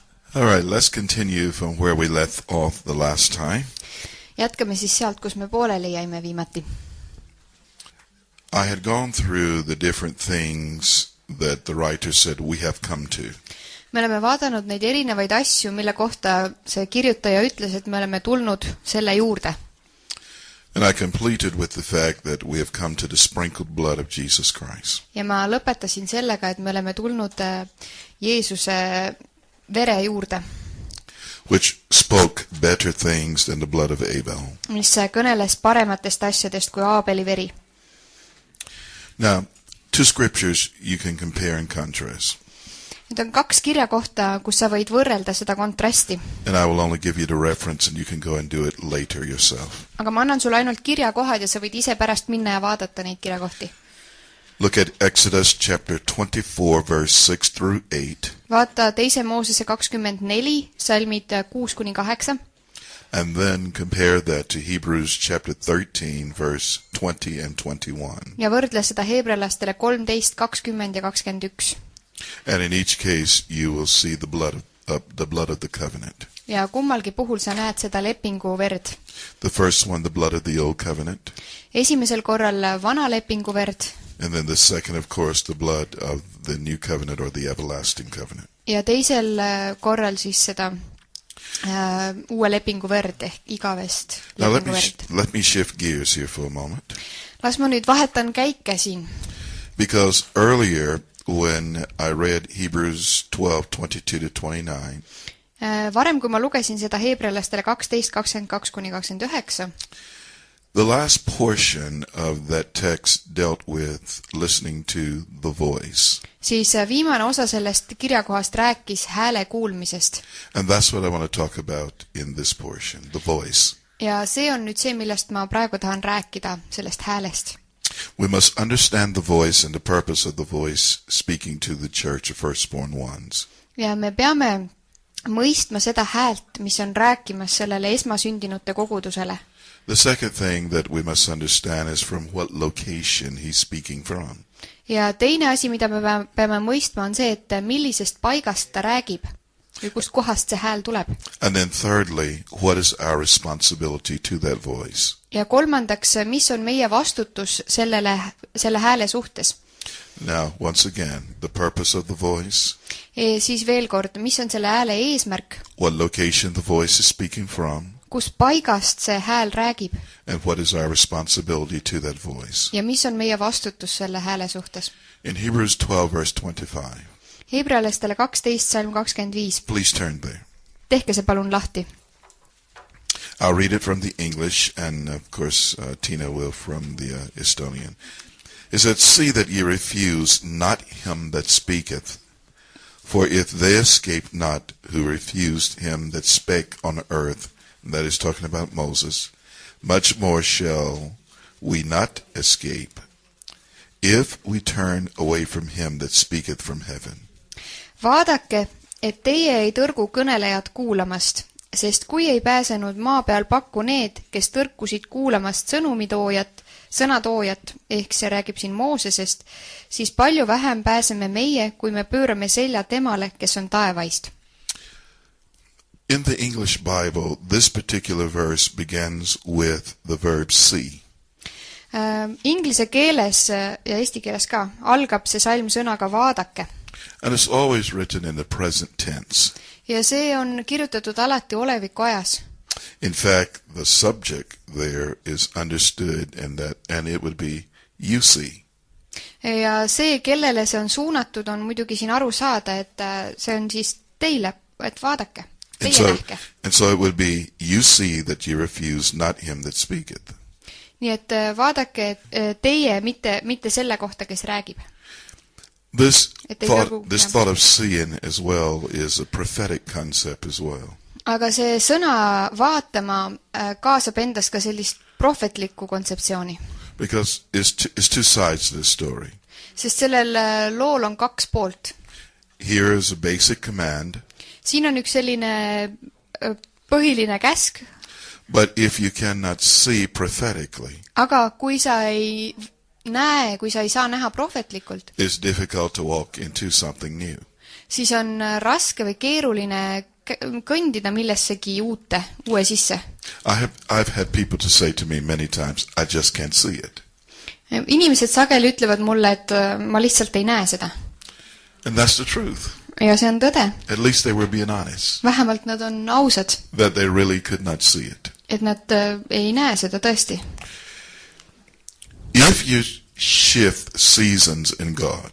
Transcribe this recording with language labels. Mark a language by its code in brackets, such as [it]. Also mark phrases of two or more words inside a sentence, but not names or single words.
[en] All right, let's continue from where we left off the last time. [et] Jätkame siis sealt, kus me pooleli jäime viimati. [en] I had gone through the different things that the writer said we have come to. [et] Me oleme vaadanud neid erinevaid asju, mille kohta see kirjutaja ütles, et me oleme tulnud selle juurde. [en] And I completed with the fact that we have come to the sprinkled blood of Jesus Christ. [et] Ja ma lõpetasin sellega, et me oleme tulnud Jeesuse vere juurde, [en] Which spoke better things than the blood of Abel. [et] mis kõneles parematest asjadest kui Aabeli veri. [en] Now, two scriptures you can compare and contrast. [et] Need on kaks kirjakohta, kus sa võid võrrelda seda kontrasti. [en] And I will only give you the reference and you can go and do it later yourself. [et] Aga ma annan sulle ainult kirjakohad ja sa võid ise pärast minna ja vaadata neid kirjakohti. [en] Look at Exodus chapter 24, verse 6 through 8. [et] Vaata teise Moosese 24, salmid 6-8. [en] And then compare that to Hebrews chapter 13, verse 20 and 21. [et] Ja võrdle seda heebrealastele 13, 20 ja 21. [en] And in each case, you will see the blood of the covenant. [et] Ja kummalgi puhul sa näed seda lepingu verd. [en] The first one, the blood of the old covenant. [et] Esimesel korral vana lepingu verd. [en] And then the second, of course, the blood of the new covenant or the everlasting covenant. [et] Ja teisel korral siis seda uue lepingu verd ehk igavest Now lepingu verd. [en] let me shift gears here for a moment. [et] Las ma nüüd vahetan käike siin. [en] Because earlier, when I read Hebrews 12, 22 to 29, [et] Varem, kui ma lugesin seda heebrealastele 12, 22-29, [en] the last portion of that text dealt with listening to the voice. [et] siis viimane osa sellest kirjakohast rääkis hääle kuulmisest. [en] And that's what I want to talk about in this portion, the voice. [et] Ja see on nüüd see, millest ma praegu tahan rääkida, sellest häälest. [en] We must understand the voice and the purpose of the voice speaking to the church of firstborn ones. [et] Ja me peame mõistma seda häält, mis on rääkimas sellele esmasündinute kogudusele. [en] The second thing that we must understand is from what location he's speaking from. [et] Ja teine asi, mida me peame mõistma, on see, et millisest paigast ta räägib või kust kohast see hääl tuleb. [en] And then thirdly, what is our responsibility to that voice? [et] Ja kolmandaks, mis on meie vastutus selle hääle suhtes. [en] Now, once again, the purpose of the voice. [et] Siis veel kord, mis on selle hääle eesmärk? [en] What location the voice is speaking from? [et] Kus paigast see hääl räägib? [en] And what is our responsibility to that voice? [et] Ja mis on meie vastutus selle hääle suhtes? [en] In Hebrews 12, verse 25. [et] Heebrealastele 12, salm 25. [en] Please turn there. [et] Tehke see palun lahti. [en] I'll read it from the English, and of course Tina will from the Estonian. It said, "See that ye refuse not him that speaketh, for if they escape not who refused him that spake on earth," and that is talking about Moses, "much more shall we not escape, if we turn away from him that speaketh from heaven." [et] Vaadake, et teie ei tõrgu kõnelejat kuulamast, sest kui ei pääsenud maa peal pakku need, kes tõrkusid kuulamast sõnatoojat, ehk see räägib siin Moosesest, siis palju vähem pääseme meie, kui me pöörame selja temale, kes on taevaist. [en] In the English Bible, this particular verse begins with the verb see. [et] Inglise keeles ja eesti keeles ka algab see salm sõnaga vaadake. [en] And it's always written in the present tense. [et] Ja see on kirjutatud alati oleviku ajas. [en] In fact, the subject there is understood and it would be you see. [et] Ja see, kellele see on suunatud, on muidugi siin aru saada, et see on siis teile, et vaadake, teie nähke. [en] And so it would be you see that you refuse not him that speaketh. [et] Nii et vaadake teie, mitte selle kohta, kes räägib. [en] This thought of seeing as well is a prophetic concept as well. [et] Aga see sõna vaatama kaasab endas ka sellist prohvetlikku kontseptsiooni. [en] Because it's two sides to the story. [et] Sest sellel lool on kaks poolt. [en] Here is a basic command. [et] Siin on üks selline põhiline käsk. [en] But if you cannot see prophetically, [et] aga kui sa ei näe, kui sa ei saa näha prohvetlikult, [en] it's difficult to walk into something new. [et] Siis on raske või keeruline kõndida millessegi uue sisse. [en] I've had people to say to me many times, I just can't see it. [et] Inimesed sageli ütlevad mulle, et ma lihtsalt ei näe seda. [en] And that's the truth. [et] Ja see on tõde. [en] At least they were being honest. [et] Vähemalt nad on ausad. [en] That they really could not see it. [et] Et nad ei näe seda tõesti. [en] If you shift seasons in God,